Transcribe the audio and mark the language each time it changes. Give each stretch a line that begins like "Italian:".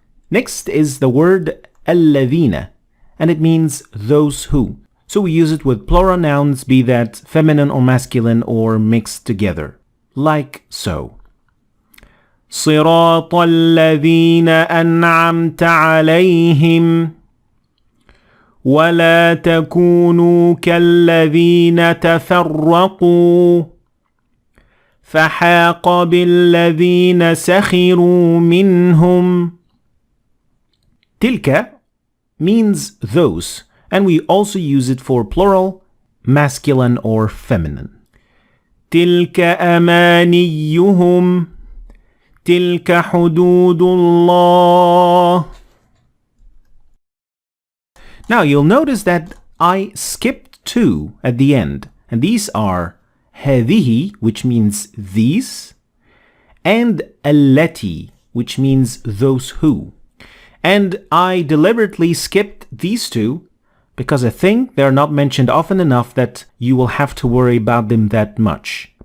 English: Next is the word الذين, and it means those who. So we use it with plural nouns, be that feminine or masculine or mixed together, like so.
Arabic: صراط الذين أنعمت عليهم ولا تكونوا كالذين تفرقوا فحاق بالذين سخروا منهم.
English: تلك means those, and we also use it for plural, masculine or feminine.
Arabic: تلك أمانيهم تلك حدود الله.
English: Now you'll notice that I skipped 2 at the end, and these are هذه, which means these, and التي, which means those who. And I deliberately skipped these 2 because I think they're not mentioned often enough that you will have to worry about them that much.